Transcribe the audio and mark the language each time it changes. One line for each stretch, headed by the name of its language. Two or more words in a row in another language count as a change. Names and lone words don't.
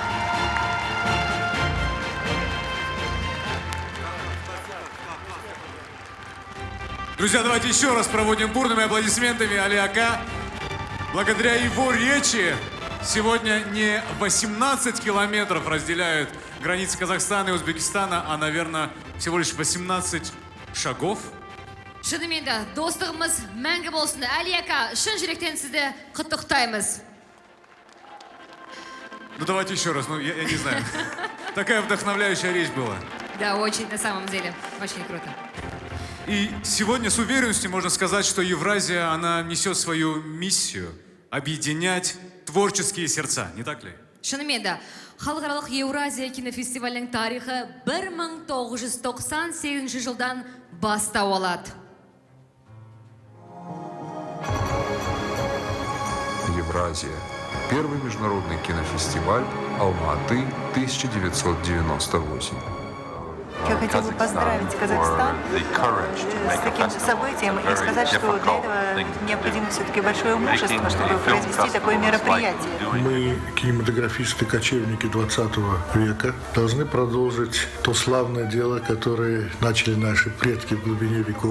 Russian: Друзья, давайте еще раз проводим бурными аплодисментами Али Ака. Благодаря его речи сегодня не 18 километров разделяют границы Казахстана и Узбекистана, а, наверное, всего лишь 18 шагов.
Kazakh: Шынымен де, достығымыз мәңгі болсын. Али Ака, шын жүректен сізді құттықтаймыз.
Russian: Ну давайте еще раз, я не знаю. Такая вдохновляющая речь была. Да, очень, на самом деле, очень круто. И сегодня с уверенностью можно сказать, что Евразия, она несет свою миссию объединять творческие сердца, не так ли?
Kazakh: Шынымен де, Халықаралық Еуразия кинофестивалінің тарихы 1998 жылдан бастау алады. Евразия.
Russian: Первый международный кинофестиваль Алма-Аты 1998. Я хотел бы поздравить Казахстан с таким событием и сказать, что для этого необходимо все-таки большое мужество, чтобы произвести такое мероприятие. Мы, кинематографисты-кочевники 20 века, должны продолжить то славное дело, которое начали наши предки в глубине веков.